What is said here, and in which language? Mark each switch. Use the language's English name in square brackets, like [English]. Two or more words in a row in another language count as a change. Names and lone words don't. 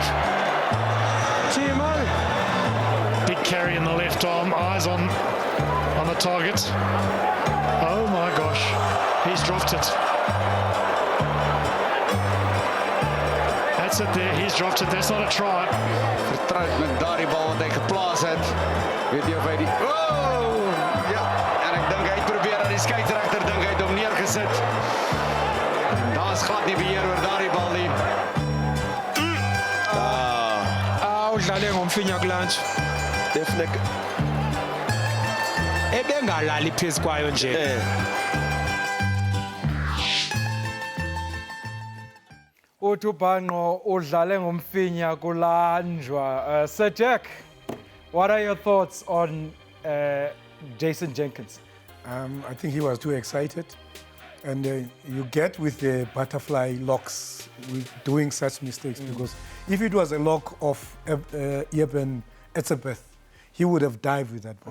[English] TMO. Big carry in the left arm, eyes on the target. Oh my gosh, he's dropped it. That's it there, he's dropped it, that's not a try. [Afrikaans] Vertrouwd met daardie bal wat hy geplaas het. Weet jy of hy die... Oh! Ja, en ek dink hy het probeer aan die skeieregter dink hy het hom neergesit. Daar's glad nie beheer oor daardie bal nie. [Zulu] Udlale ngomfinya kulunch. [English] Definitely. [Zulu] Ebengalali phezu kwayo nje. Utubhanqo udlale ngomfinya kulanjwa. [English] Sir Jack, what are your thoughts on Jason Jenkins? I think he was too excited. And you get with the butterfly locks with doing such mistakes because if it was a lock of Eben Etzebeth, he would have dived with that ball.